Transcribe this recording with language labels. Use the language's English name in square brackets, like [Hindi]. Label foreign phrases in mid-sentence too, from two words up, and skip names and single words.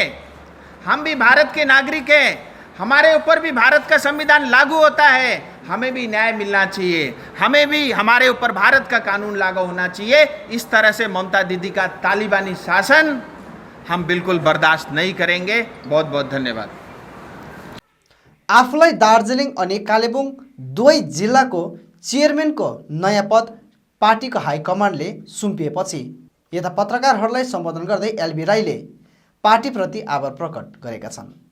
[Hindi] हम भी भारत के नागरिक हैं, हमारे ऊपर भी भारत का संविधान लागू होता है, हमें भी न्याय मिलना चाहिए, हमें भी हमारे ऊपर भारत का कानून लागू होना चाहिए। इस तरह से ममता दीदी का तालिबानी शासन हम बिल्कुल बर्दाश्त नहीं करेंगे। बहुत बहुत धन्यवाद। [Nepali] आफूलाई दार्जिलिङ अनि कालेबुङ दुवै जिल्लाको चेयरम्यानको नयाँ पद पार्टीको हाइकमान्डले सुम्पिएपछि यता पत्रकारहरूलाई सम्बोधन गर्दै एलबी राईले पार्टीप्रति आभार प्रकट गरेका छन्।